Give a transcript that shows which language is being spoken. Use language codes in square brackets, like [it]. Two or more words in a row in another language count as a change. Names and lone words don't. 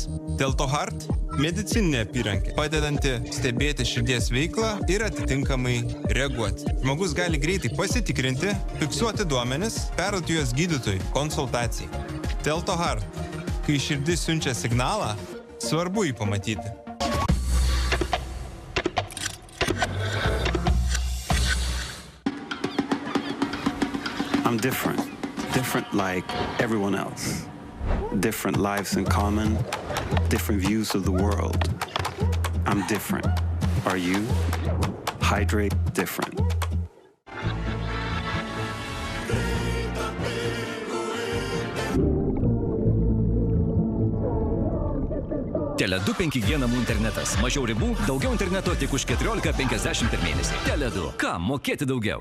[lt] Deltohart – medicininė apyrankė, padedanti stebėti širdies veiklą ir atitinkamai reaguoti. Žmogus gali greitai pasitikrinti, fiksuoti duomenis, perduoti juos gydytojui, konsultacijai. Deltohart – kai širdis siunčia signalą, svarbu jį pamatyti. [en] I'm different. Different like everyone else. Different lives in common. Different views of the world. I'm different. Are you? Hydrate different. [lt] Tele2 5G namų internetas. Mažiau ribų, daugiau interneto tik už 14,50 per mėnesį. Tele2. Kam mokėti daugiau?